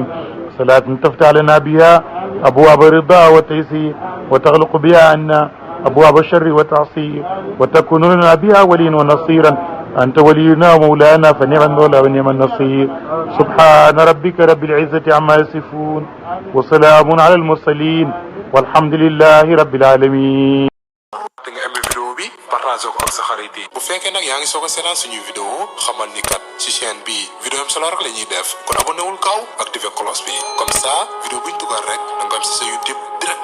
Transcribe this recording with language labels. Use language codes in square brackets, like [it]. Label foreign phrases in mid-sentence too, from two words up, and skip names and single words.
[ar] صلاة تفتح لنا بها أبواب الرضا والتيسير وتغلق بها عنا أبواب الشر والتعصير وتكون لنا بها وليا ونصيرا. أنت ولينا ومولانا فنعم المولى ونعم النصير. سبحان ربك رب العزة عما يصفون وسلام على المرسلين والحمد لله رب العالمين. [wo] partage ko ak sa xarit yi bu fekkee nag yaa ngi soog a seetaan suñu vidéo xamal ni kat ci chaîne bi vidéo am solo rek la ñuy def kon abonné wul gaaw activé cloche bi [fr] comme ça [wo] vidéo buñ dugal rek da nga am si sa YouTube